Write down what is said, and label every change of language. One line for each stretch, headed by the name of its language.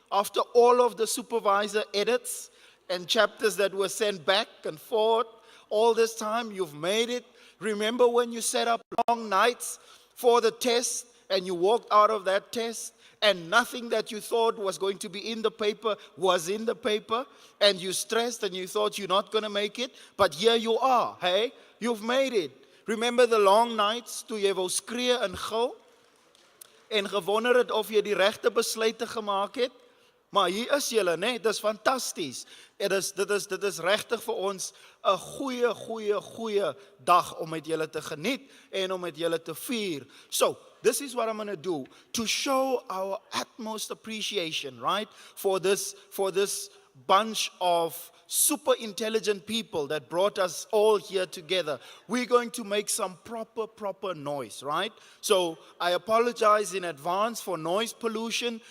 English: After all of the supervisor edits and chapters that were sent back and forth, all this time, you've made it. Remember when you set up long nights for the test and you walked out of that test and nothing that you thought was going to be in the paper was in the paper, and you stressed and you thought you're not going to make it, but here you are, hey? You've made it. Remember the long nights
Afrikaans: toe jy wou skree en gil en gewonder het of jy die regte besluite gemaak het? Maar hier is julle, né? Dis fantasties. Dit is regtig vir ons 'n goeie dag om met julle te geniet en om met julle te vier.
English: So, this is what I'm going to do to show our utmost appreciation, right? For this bunch of super intelligent people that brought us all here together. We're going to make some proper noise, right? So I apologize in advance for noise pollution.